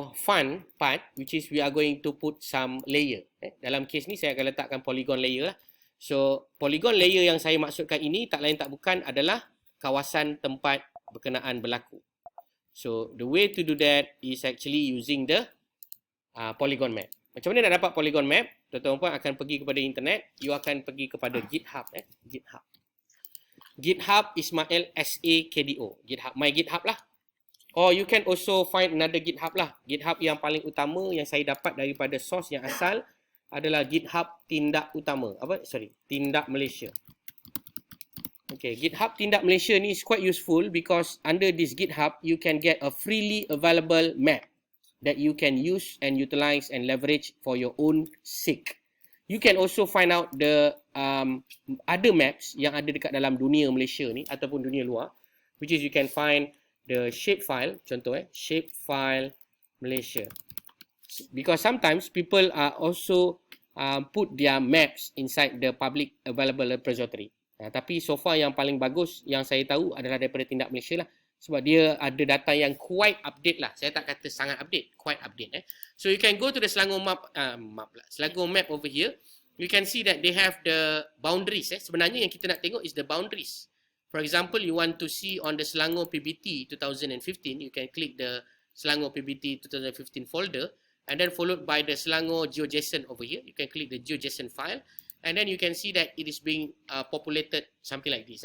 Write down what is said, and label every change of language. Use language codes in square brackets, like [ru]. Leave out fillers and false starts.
[en] fun part, which is we are going to put some layer. [ms] Dalam case ni saya akan letakkan polygon layer lah. So polygon layer yang saya maksudkan ini tak lain tak bukan adalah kawasan tempat berkenaan berlaku. [en] So the way to do that is actually using the polygon map. [ms] Macam mana nak dapat polygon map? Tuan-tuan akan pergi kepada internet, you akan pergi kepada GitHub. [en] GitHub. GitHub Ismail SAKDO. GitHub, my GitHub lah. Or you can also find another GitHub lah. [ms] GitHub yang paling utama yang saya dapat daripada source yang asal adalah GitHub Tindak Utama. Tindak Malaysia. [en] Okay, GitHub Tindak Malaysia ni is quite useful because under this GitHub, you can get a freely available map that you can use and utilize and leverage for your own sake. You can also find out the other maps [ms] yang ada dekat dalam dunia Malaysia ni ataupun dunia luar, [en] which is you can find the shapefile, contoh shapefile Malaysia. Because sometimes people are also put their maps inside the public available repository. [ms] Tapi so far yang paling bagus yang saya tahu adalah daripada Tindak Malaysia lah. Sebab dia ada data yang quite update lah. Saya tak kata sangat update, quite update. [en] So you can go to the Selangor Selangor map over here. You can see that they have the boundaries. [ms] Sebenarnya yang kita nak tengok [en] is the boundaries. For example, you want to see on the Selangor PBT 2015, you can click the Selangor PBT 2015 folder and then followed by the Selangor GeoJSON over here. You can click the GeoJSON file and then you can see that it is being populated something like this.